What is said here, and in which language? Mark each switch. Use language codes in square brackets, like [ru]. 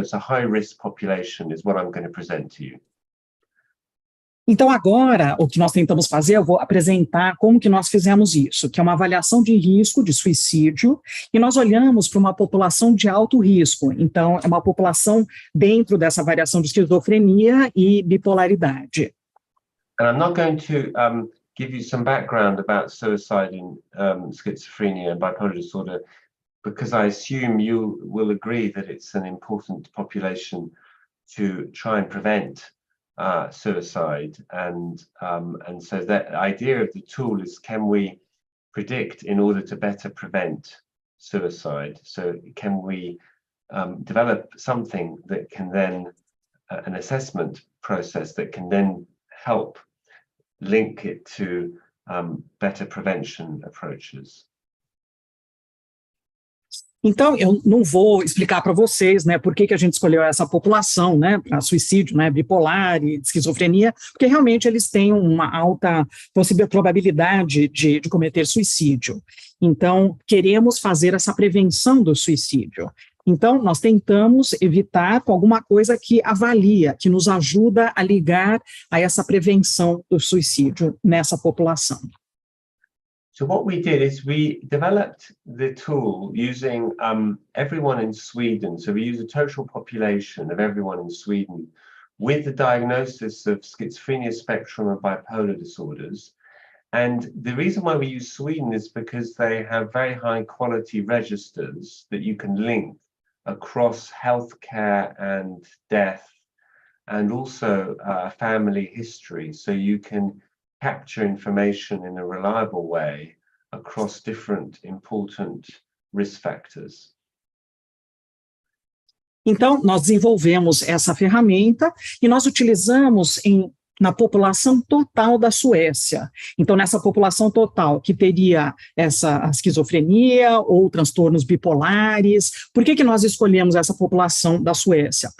[en] So it's a high-risk population is what I'm going to present to you. [pt] Então, agora, o que nós tentamos fazer, eu vou apresentar como que nós fizemos isso, que é uma avaliação de risco de suicídio, e nós olhamos para uma população de alto risco. Então, é uma população dentro dessa variação de esquizofrenia e bipolaridade. [en] And I'm not going to give you some background about suicide in schizophrenia and bipolar disorder, because I assume you will agree that it's an important population to try and prevent suicide, and so the idea of the tool is, can we predict in order to better prevent suicide? So can we develop something that can then, an assessment process that can then help link it to better prevention approaches? [pt] Então, eu não vou explicar para vocês, né, por que a gente escolheu essa população, né, para suicídio, né, bipolar e esquizofrenia, porque realmente eles têm uma alta probabilidade de cometer suicídio. Então, queremos fazer essa prevenção do suicídio. Então, nós tentamos evitar com alguma coisa que avalia, que nos ajuda a ligar a essa prevenção do suicídio nessa população. [en] So what we did is we developed the tool using everyone in Sweden. So we use a total population of everyone in Sweden with the diagnosis of schizophrenia spectrum and bipolar disorders. And the reason why we use Sweden is because they have very high quality registers that you can link across healthcare and death, and also family history. So you can capture information in a reliable way across different important risk factors. [pt] Então, nós desenvolvemos essa ferramenta e nós utilizamos na população total da Suécia. Então, nessa população total que teria essa esquizofrenia ou transtornos bipolares, por que nós escolhemos essa população da Suécia?